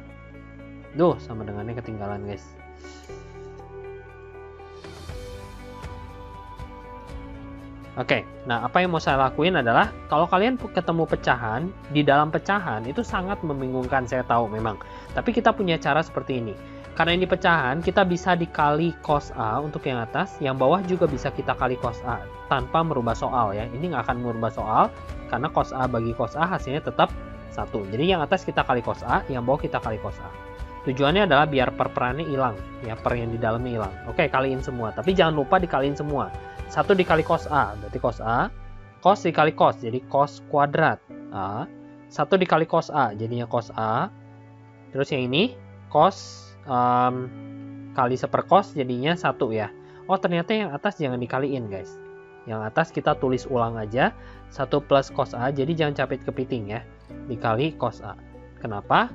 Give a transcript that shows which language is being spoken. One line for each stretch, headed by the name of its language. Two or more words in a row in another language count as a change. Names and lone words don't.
Indonesian: Duh, sama dengannya ketinggalan, guys. Oke, nah apa yang mau saya lakuin adalah kalau kalian ketemu pecahan, di dalam pecahan itu sangat membingungkan, saya tahu memang. Tapi kita punya cara seperti ini. Karena ini pecahan, kita bisa dikali cos A untuk yang atas, yang bawah juga bisa kita kali cos A tanpa merubah soal ya. Ini nggak akan merubah soal karena cos A bagi cos A hasilnya tetap 1. Jadi yang atas kita kali cos A, yang bawah kita kali cos A. Tujuannya adalah biar per-perannya hilang, ya per yang di dalamnya hilang. Oke, kaliin semua, tapi jangan lupa dikaliin semua. 1 dikali cos A, berarti cos A. Cos dikali cos, jadi cos kuadrat A. 1 dikali cos A, jadinya cos A. Terus yang ini, cos kali sepercos, jadinya 1 ya. Oh, ternyata yang atas jangan dikaliin, guys. Yang atas kita tulis ulang aja. 1 plus cos A, jadi jangan capit kepiting ya. Dikali cos A. Kenapa?